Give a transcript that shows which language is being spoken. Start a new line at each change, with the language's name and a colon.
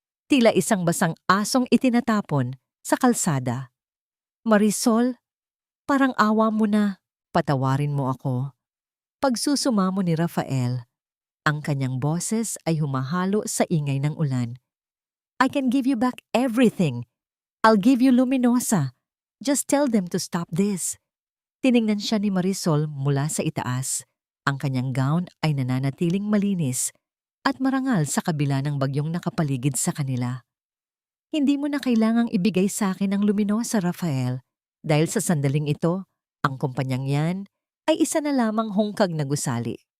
Filipino: Tila isang basang asong itinatapon sa kalsada. Marisol, parang awa mo na, patawarin mo ako. Pagsusumamo ni Rafael, ang kanyang boses ay humahalo sa ingay ng ulan.
English: I can give you back everything. I'll give you Luminosa. Just tell them to stop this.
Filipino: Tiningnan siya ni Marisol mula sa itaas. Ang kanyang gown ay nananatiling malinis at marangal sa kabila ng bagyong nakapaligid sa kanila. Hindi mo na kailangang ibigay sa akin ang Luminosa, Rafael. Dahil sa sandaling ito, ang kumpanyang yan ay isa na lamang hungkag na gusali.